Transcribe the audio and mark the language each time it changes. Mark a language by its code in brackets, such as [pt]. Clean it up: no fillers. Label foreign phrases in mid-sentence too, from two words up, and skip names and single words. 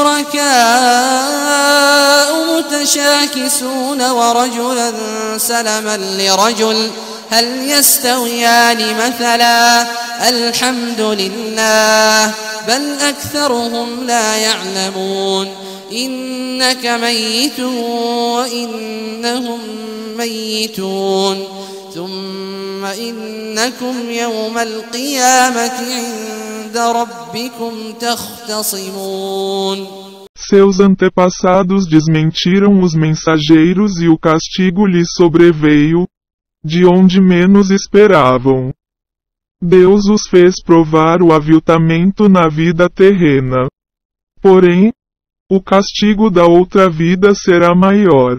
[ar] شركاء متشاكسون ورجلا سلما لرجل هل يستويان مثلا الحمد لله بل أكثرهم لا يعلمون إنك ميت وإنهم ميتون ثم إنكم يوم القيامة عند ربكم تختصمون. [pt] Seus antepassados desmentiram os mensageiros e o castigo lhes sobreveio, de onde menos esperavam. Deus os fez provar o aviltamento na vida terrena. Porém, o castigo da outra vida será maior.